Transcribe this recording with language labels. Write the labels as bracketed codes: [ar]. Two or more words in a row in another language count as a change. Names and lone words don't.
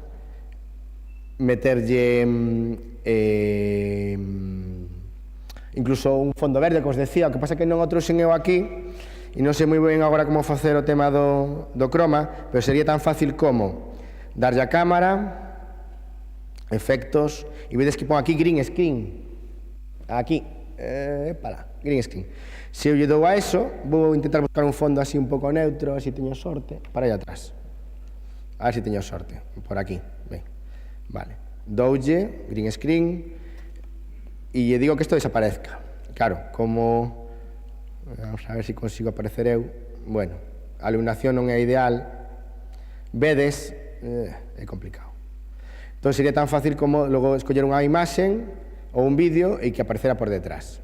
[gl] Meterlle incluso un fondo verde, como os decía, o que pasa que non o trouxen eu aquí e non sei moi ben agora como facer o tema do croma, pero sería tan fácil como darlle a cámara, efectos, e vedes que pon aquí [en] green screen, [gl] aquí, [en] green screen. [gl] Se eu lle dou a eso, vou intentar buscar un fondo así un pouco neutro, así teño sorte, para aí atrás. A ver se teño sorte, por aquí, ben, vale, doulle, [en] green screen, [gl] e lle digo que isto desaparezca. Claro, como... Vamos a ver se consigo aparecer eu. Bueno, a iluminación non é ideal. Vedes, é complicado. Entón sería tan fácil como logo escoller unha imaxen ou un vídeo e que aparecera por detrás.